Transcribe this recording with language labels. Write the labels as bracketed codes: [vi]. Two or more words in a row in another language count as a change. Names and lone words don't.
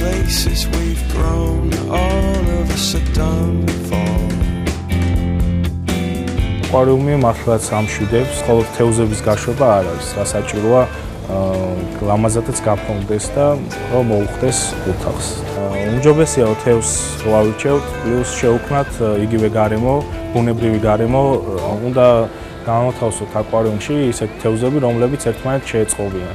[en] places we've grown, all of us are done for. [ka] აკვარიუმი მართლაც ამშვიდებს, ხოლო თევზების გაშვება არ არის. Სასაჭიროა ლამაზადაც გაფრონდეს და რომ მოუხდეს ოთახს. უმჯობესია თევზს რო ავირჩევთ, პლუს შევქმნათ იგივე გარემო, ბუნებრივი გარემო, უნდა განათავსოთ აკვარიუმში ისეთი თევზები, რომლებიც ერთმანეთს შეეწყობიან.